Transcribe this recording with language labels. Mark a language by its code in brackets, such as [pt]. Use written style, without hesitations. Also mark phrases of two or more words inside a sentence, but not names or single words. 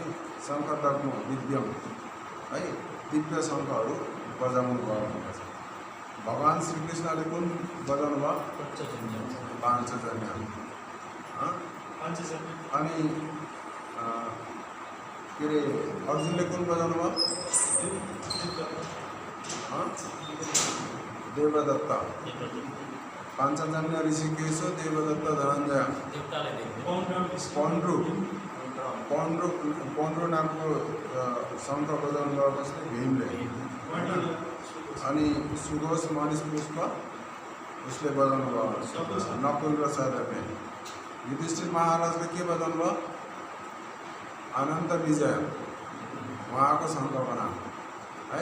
[ne] शङ्ख तर्नु दिव्यम है, दिव्य शङ्खहरू बजाउनु भयो भनेको छ। भगवान् श्रीकृष्णले कुन बजाउनु भयो? पाञ्चजन्य। अनि के अरे अर्जुनले कुन बजाउनु भयो? देवदत्त। पाञ्चजन्य ऋषिकेश देवदत्त धनञ्जय। पौण्ड्रु नामको शङ्ख बजाउनु भयो कसले? भीमले। अनि सुघोष मनिष पुष्प उसले बजाउनु भयो, नकुल र सहदेवले। युधिष्ठिर महाराजले के बजाउनु भयो? अनन्त विजय, उहाँको शङ्ख बनाऊ है।